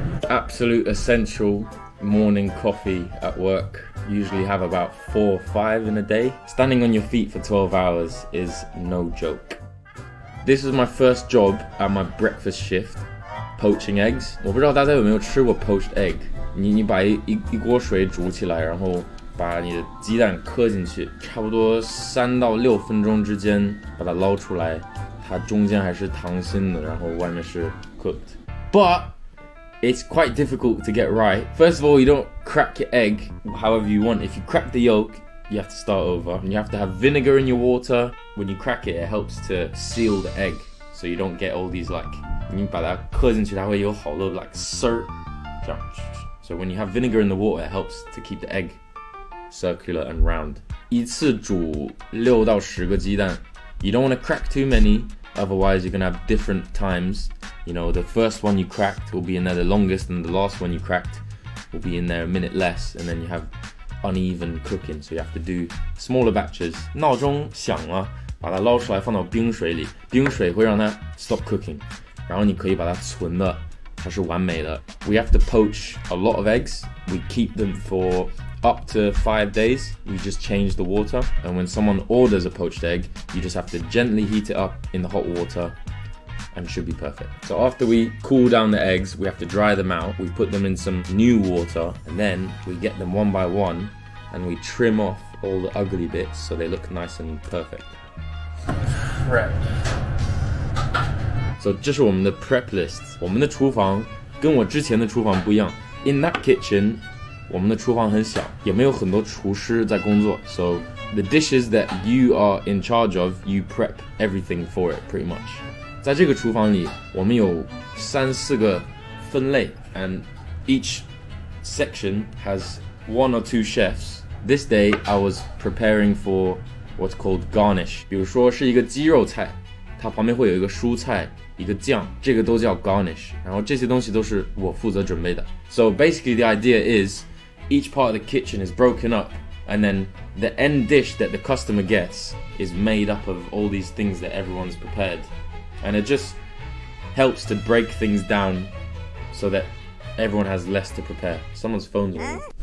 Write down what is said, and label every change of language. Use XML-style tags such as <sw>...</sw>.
<en>Absolute essential morning coffee at work. Usually have about 4 or 5 in a day. Standing on your feet for 12 hours is no joke. This is my first job at my breakfast shift, poaching eggs.</en> <zh>我不知道大家有没有吃过 poached egg. 你把一锅水煮起来，然后把你的鸡蛋磕进去，差不多3到6分钟之间把它捞出来。它中间还是溏心的，然后外面是 cooked.</zh> <en>But it's quite difficult to get right. First of all, you don't crack your egg however you want. If you crack the yolk, you have to start over. And you have to have vinegar in your water. When you crack it, it helps to seal the egg, so you don't get all these like.</en> <zh>你把它磕进去，它会有好多 like sir.</zh> <en>So when you have vinegar in the water, it helps to keep the egg circular and round.</en> <zh>一次煮6到10个鸡蛋。</zh> <en>You don't want to crack too many, otherwise you're going to have different times. You know, the first one you cracked will be in there the longest, and the last one you cracked will be in there a minute less, and then you have uneven cooking, so you have to do smaller batches.</en> <zh>闹钟响了，把它捞出来放到冰水里，冰水会让它</zh> <en>stop cooking,</en> <zh>然后你可以把它存了，它是完美的。</zh> <en>We have to poach a lot of eggs. We keep them for up to 5 days. We just change the water, and when someone orders a poached egg, you just have to gently heat it up in the hot water and it should be perfect. So after we cool down the eggs, we have to dry them out. We put them in some new water, and then we get them one by one and we trim off all the ugly bits so they look nice and perfect. Prep.</en> <zh>So 这是我们的 prep list. 我们的厨房跟我之前的厨房不一样。</zh> <en>In that kitchen,</en> <zh>我们的厨房很小，也没有很多厨师在工作。</zh> <en>So the dishes that you are in charge of, you prep everything for it pretty much.</en> <zh>在这个厨房里，我们有3、4个分类</zh> <en>and each section has 1 or 2 chefs. This day I was preparing for what's called garnish.</en> <zh>比如说是一个鸡肉菜，它旁边会有一个蔬菜，一个酱，这个都叫 garnish. 然后这些东西都是我负责准备的。</zh> <en>So basically the idea is each part of the kitchen is broken up, and then the end dish that the customer gets is made up of all these things that everyone's prepared. And it just helps to break things down so that everyone has less to prepare. Someone's phone's ringing.</en>